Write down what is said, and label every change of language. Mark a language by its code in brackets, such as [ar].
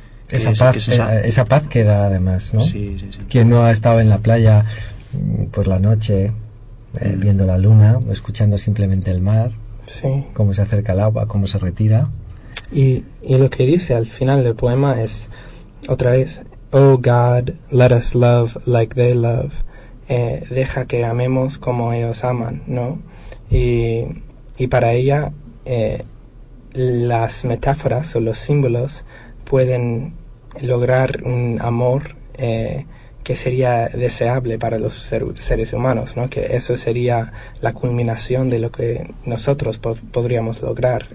[es] Esa paz que da, además, ¿no? Sí, sí, sí. Quien no ha estado en la playa por la noche, viendo la luna, escuchando simplemente el mar, sí, cómo se acerca el agua, cómo se retira. Y lo que dice al final del poema es, otra vez... [en] Oh God, let us love like they love. [es] Deja que amemos como ellos aman, ¿no? Y para ella, las metáforas o los símbolos pueden lograr un amor que sería deseable para los seres humanos, ¿no? Que eso sería la culminación de lo que nosotros podríamos lograr.